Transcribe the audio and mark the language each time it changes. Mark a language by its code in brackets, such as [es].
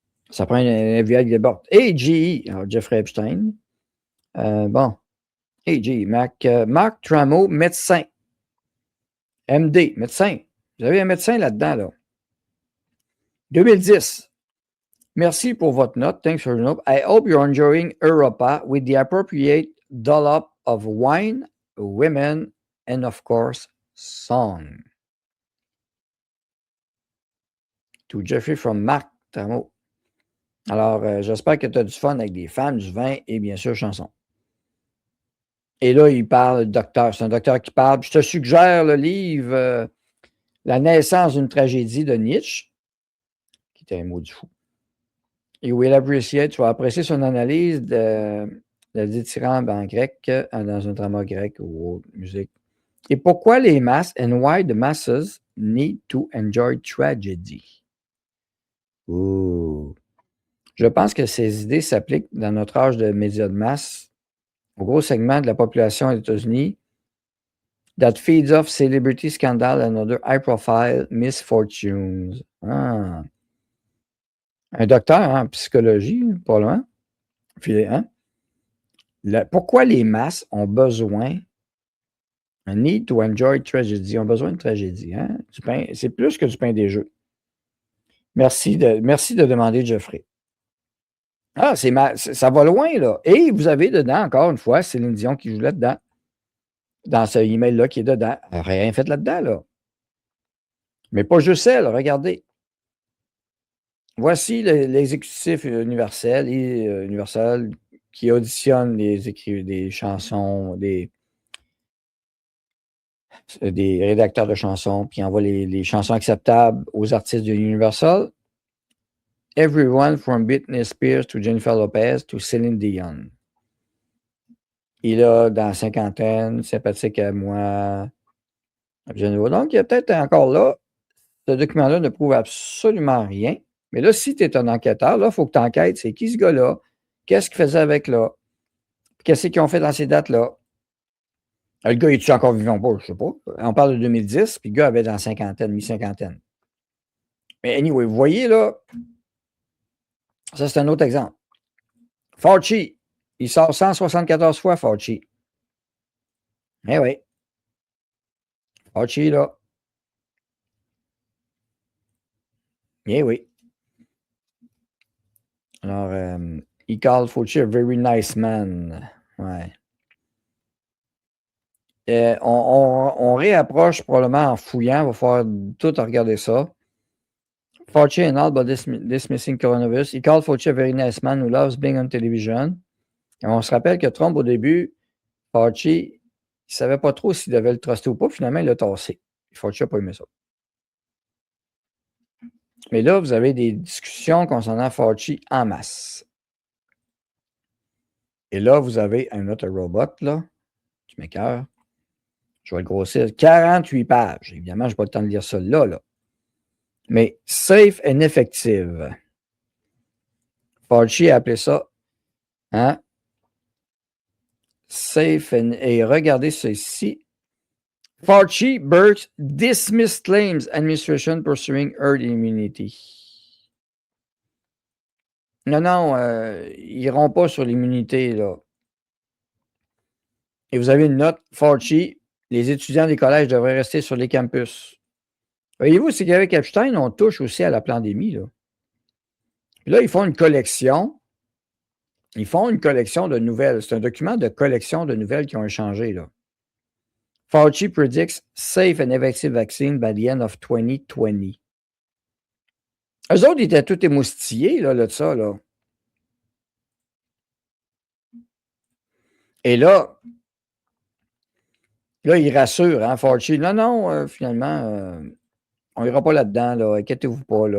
[fr] Ça prend un FBI qui déborde. Hey, G.E., alors Jeffrey Epstein. Bon. Hey, G.E., Marc Trameau, médecin. MD, médecin. Vous avez un médecin là-dedans, là. 2010. Merci pour votre note. [en] Thanks for your note. I hope you're enjoying Europa with the appropriate dollop of wine, women, and of course, song. To Jeffrey from Marc Trameau. [fr] Alors, j'espère que tu as du fun avec des femmes, du vin et bien sûr, chansons. Et là, il parle, docteur. C'est un docteur qui parle. Je te suggère le livre La naissance d'une tragédie de Nietzsche, qui était un mot du fou. Et où il appréciait, tu vas apprécier son analyse de la dithyrambe en grec, dans un drama grec ou autre musique. Et pourquoi les masses [en] and why the masses need to enjoy tragedy. Ouh. [fr] Je pense que ces idées s'appliquent dans notre âge de médias de masse au gros segment de la population des États-Unis [en] that feeds off celebrity scandal and other high-profile misfortunes. Ah. [fr] Un docteur en psychologie, probablement. Puis, hein? Pourquoi les masses ont besoin, un [en] need to enjoy tragedy, [fr] ont besoin de tragédie, hein? Du pain, c'est plus que du pain des jeux. Merci de demander, Jeffrey. Ah, ça va loin, là. Et vous avez dedans, encore une fois, Céline Dion qui joue là-dedans. Dans ce email-là qui est dedans. Elle n'a rien fait là-dedans, là. Mais pas juste elle, regardez. Voici l'exécutif universel qui auditionne des chansons, des rédacteurs de chansons, puis envoie les chansons acceptables aux artistes de Universal. [en] Everyone from Britney Spears to Jennifer Lopez to Céline Dion. [fr] Il a dans la cinquantaine, sympathique à moi. Donc, il est peut-être encore là. Ce document-là ne prouve absolument rien. Mais là, si tu es un enquêteur, là, il faut que tu enquêtes. C'est qui ce gars-là? Qu'est-ce qu'il faisait avec là? Qu'est-ce qu'ils ont fait dans ces dates-là? Le gars, est-tu encore vivant? Je ne sais pas. On parle de 2010, puis le gars avait dans la cinquantaine, mi-cinquantaine. Mais anyway, vous voyez là, ça c'est un autre exemple. Fauci, il sort 174 fois, Fauci. Eh oui. Fauci, là. Eh oui. [en] Alors, he called Fauci a very nice man. Ouais. [fr] On réapproche probablement en fouillant. Il va falloir tout regarder ça. [en] Fauci and all but dismissing coronavirus. He called Fauci a very nice man who loves being on television. [fr] Et on se rappelle que Trump, au début, Fauci, il ne savait pas trop s'il devait le truster ou pas. Finalement, il l'a tassé. Fauci n'a pas aimé ça. Mais là, vous avez des discussions concernant Fauci en masse. Et là, vous avez un autre robot, là, qui m'écoeure. Je vais le grossir. 48 pages. Évidemment, je n'ai pas le temps de lire ça là. Mais [en] safe and effective. [fr] Fauci a appelé ça, hein? [en] Safe and... [fr] Et regardez ceci. [en] Fauci, Birx, dismissed claims, administration pursuing herd immunity. [fr] Non, ils n'iront pas sur l'immunité, là. Et vous avez une note, Fauci, les étudiants des collèges devraient rester sur les campus. Voyez-vous, c'est qu'avec Epstein, on touche aussi à la pandémie, là. Puis là, ils font une collection. Ils font une collection de nouvelles. C'est un document de collection de nouvelles qui ont échangé, là. [en] Fauci predicts safe and effective vaccine by the end of 2020. [fr] Eux autres, ils étaient tout émoustillés, là, de ça, là. Et là, ils rassurent, hein, Fauci. Non, finalement, on n'ira pas là-dedans, là. Inquiétez-vous pas, là.